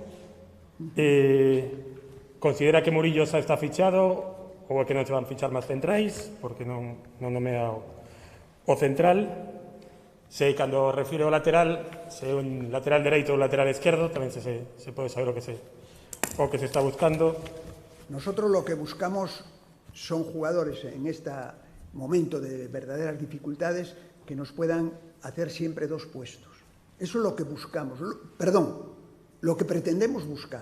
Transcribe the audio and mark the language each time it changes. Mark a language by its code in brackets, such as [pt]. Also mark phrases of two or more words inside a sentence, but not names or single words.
[gl] Considera que Murillo xa está fichado ou que non se van fichar máis centrais porque non nomea o central. Se cando refiro ao lateral, se é un lateral dereito ou lateral esquerdo, tamén se pode saber o que se está buscando. [es] Nosotros lo que buscamos son jugadores en este momento de verdaderas dificultades que nos puedan hacer siempre 2 puestos. Eso es lo que buscamos, lo que pretendemos buscar.